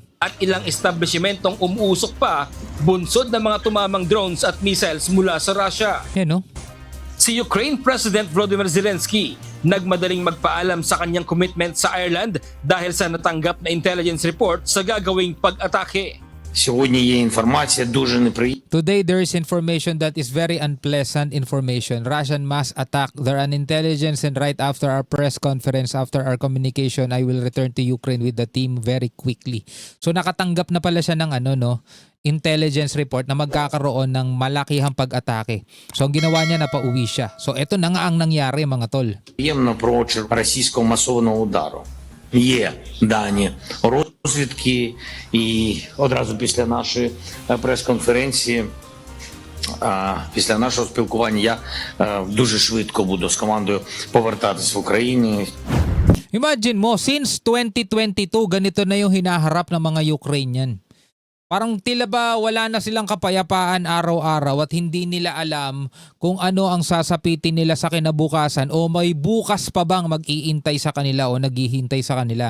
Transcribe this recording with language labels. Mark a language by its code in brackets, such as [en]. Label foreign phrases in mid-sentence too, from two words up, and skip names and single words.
[tl] at ilang establishmentong umuusok pa bunsod ng mga tumamang drones at missiles mula sa Russia. Yan, no? Si Ukraine President Volodymyr Zelensky nagmadaling magpaalam sa kanyang commitment sa Ireland dahil sa natanggap na [en] intelligence report [tl] sa gagawing pag-atake. [uk] Сьогодні є інформація дуже неприємна. [en] Today there is information that is very unpleasant information. Russian mass attack their intelligence, and right after our press conference, after our communication, I will return to Ukraine with the team very quickly. [tl] So nakatanggap na pala siya ng [en] intelligence report [tl] na magkakaroon ng malakihang pag-atake. So ang ginawa niya, napauwi siya. So eto na nga ang nangyari mga tol. [uk] Приємно про російського масованого удару. Є дані розвідки, і одразу після нашої прес-конференції, після нашого спілкування, я дуже швидко буду з командою повертатись в Україну. [tl] Imagine mo, since 2022, ganito na yung hinaharap ng mga Ukrainian. Parang tila ba wala na silang kapayapaan araw-araw at hindi nila alam kung ano ang sasapitin nila sa kinabukasan o may bukas pa bang mag-iintay sa kanila o naghihintay sa kanila.